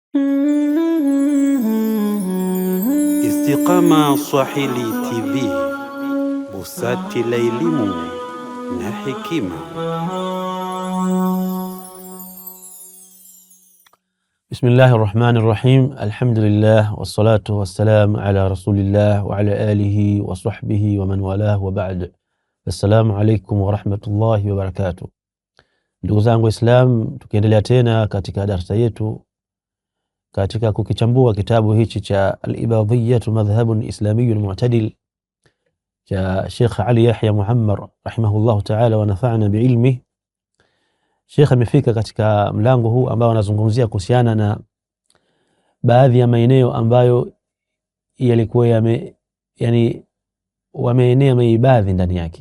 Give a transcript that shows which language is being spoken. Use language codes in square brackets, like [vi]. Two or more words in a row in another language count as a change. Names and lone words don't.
[sw] Istiqama Swahili TV, busati la elimu na hekima. [ar] بسم الله الرحمن الرحيم. الحمد لله والصلاة والسلام على رسول الله وعلى آله وصحبه ومن والاه وبعد. السلام عليكم ورحمة الله وبركاته. [sw] Ndugu zangu Islam, tukiendelea tena katika darasa yetu katika kukichambua kitabu hichi cha Al-Ibadhiyyah madhhabun islamiyyun mu'tadil cha Sheikh Ali Yahya Muhammar [ar] رحمه الله تعالى ونفعنا بعلمه. [sw] Sheikh amefika katika mlango huu ambao anazungumzia kuhusiana na baadhi ya maeneo ambayo yalikuwa wameenea maibadhi ndani yake.